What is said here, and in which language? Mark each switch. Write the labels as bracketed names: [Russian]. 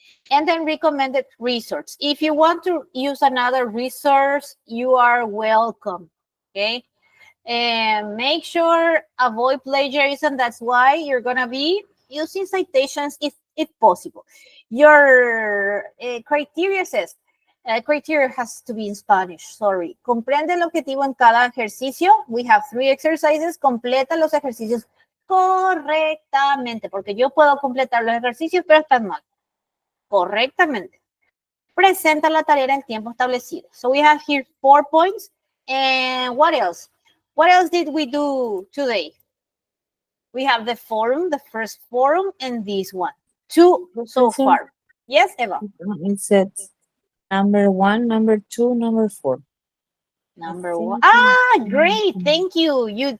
[English] And then recommended resource. If you want to use another resource, you are welcome. Okay. And make sure avoid plagiarism. That's why you're gonna be using citations if possible. Your criteria says, criteria has to be in Spanish, sorry. [Spanish] Comprende el objetivo en cada ejercicio. [English] We have 3 exercises. [Spanish] Completa los ejercicios correctamente, porque yo puedo completar los ejercicios, pero están mal. Correctamente. Presenta la tarea en tiempo establecido. [English] So we have here 4 points. And what else? What else did we do today? We have the forum, the first forum, and this one. 2 so far. Yes, Eva? It says number 1, number 2, number 4. Number 1. Great. Thank you.